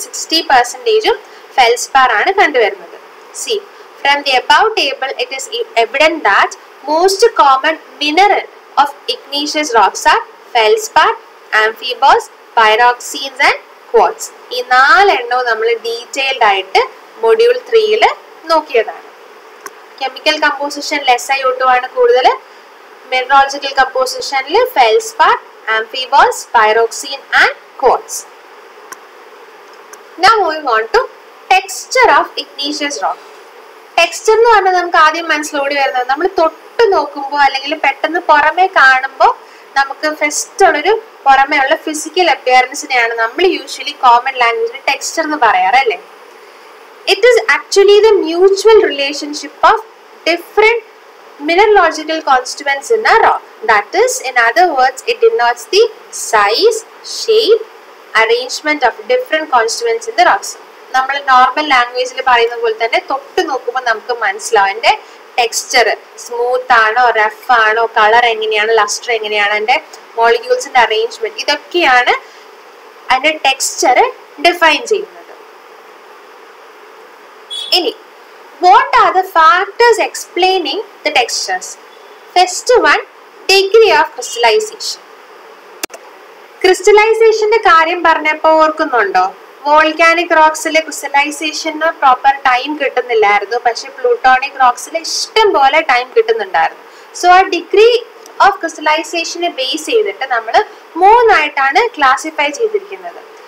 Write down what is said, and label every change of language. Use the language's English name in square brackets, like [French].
[English] 60% [Malayalam] feldspar ആണ് കണ്ടുവരുന്നത്. [English] See from the above table, it is evident that most common mineral of igneous rocks are feldspar, amphiboles, pyroxenes and quartz. [Malayalam] ഈ 4 എണ്ണവും നമ്മൾ detailed ആയിട്ട് module 3 നോക്കിയതാണ്. Chemical കമ്പോസിഷനിൽ SiO2 ആണ് കൂടുതൽ. Mineralogical കമ്പോസിഷനിൽ feldspar, ആംഫിബോൾസ്, പൈറോക്സീൻ and quartz. [English] Now moving on to texture of igneous rock. [Malayalam] Texture എന്ന് പറഞ്ഞാൽ നമുക്ക് ആദ്യം മനസ്സിലോടി വരുന്നത് നമ്മൾ തൊട്ട് നോക്കുമ്പോൾ അല്ലെങ്കിൽ പെട്ടെന്ന് പുറമെ കാണുമ്പോൾ നമുക്ക് ഫസ്റ്റ് ഉള്ളൊരു പുറമേ ഉള്ള ഫിസിക്കൽ അപ്പിയറൻസിനെയാണ് നമ്മൾ യൂഷ്വലി കോമൺ ലാംഗ്വേജിൽ ടെക്സ്ചർ എന്ന് പറയാറ് അല്ലേ. [English] It is actually the mutual relationship of different mineralogical constituents in a rock. That is, in other words, it denotes the size, shape, arrangement of different constituents in the rocks. [Malayalam] നമ്മൾ normal ലാംഗ്വേജിൽ പറയുന്ന പോലെ തന്നെ തൊട്ട് നോക്കുമ്പോൾ നമുക്ക് മനസ്സിലാവും അതിന്റെ ടെക്സ്ചർ സ്മൂത്ത് ആണോ, റഫ് ആണോ, കളർ എങ്ങനെയാണ്, ലസ്റ്റർ എങ്ങനെയാണ്, അതിന്റെ മോളിക്യൂൾസിന്റെ അറേഞ്ച്മെന്റ്, ഇതൊക്കെയാണ് അതിന്റെ ടെക്സ്ചർ ഡിഫൈൻ ചെയ്യുന്നത്. [English] ഇനി what are the factors explaining the textures? First one, degree of crystallization. [Malayalam] ക്രിസ്റ്റലൈസേഷന്റെ കാര്യം പറഞ്ഞപ്പോൾ ഓർക്കുന്നുണ്ടോ? Volcanic റോക്സിലെ ക്രിസ്റ്റലൈസേഷന് proper time കിട്ടുന്നില്ലായിരുന്നു. പക്ഷെ പ്ലൂട്ടോണിക് റോക്സിൽ ഇഷ്ടം പോലെ ടൈം കിട്ടുന്നുണ്ടായിരുന്നു. സോ ആ ഡിഗ്രി ഓഫ് ക്രിസ്റ്റലൈസേഷനെ ബേസ് ചെയ്തിട്ട് നമ്മൾ 3 ആയിട്ടാണ് ക്ലാസിഫൈ ചെയ്തിരിക്കുന്നത്.